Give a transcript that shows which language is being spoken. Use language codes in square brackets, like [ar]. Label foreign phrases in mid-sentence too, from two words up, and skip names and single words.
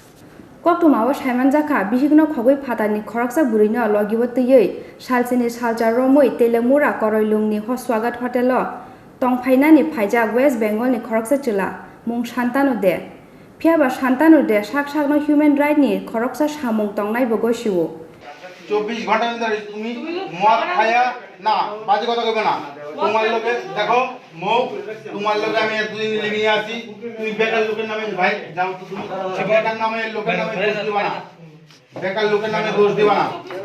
[trp] koktuma saimanjaka bihigno khogoi phatani khoraksa burino logibo tiyei salsini saljar romoi Telemura koroilungni hoswagat hotelo tongphainani phaijak West Bengal ni khoraksa chila mung Shantanu de phiaba Shantanu de sakno [en] human right [trp] ni khoraksa samung tongnai bogo siwo [bn] 24 ঘন্টার ভিতরে তুমি মদ খায়া না বাজে কথা কইবে না তোমার লোকে দেখো মুখ তোমার লোকে আমি এতদিন লিভিং আছি তুমি বেকার লোকের নামে ভাই যাও তো তুমি বেকার নামে লোকের নামে দোষ দিবা না বেকার লোকের নামে দোষ দিবা না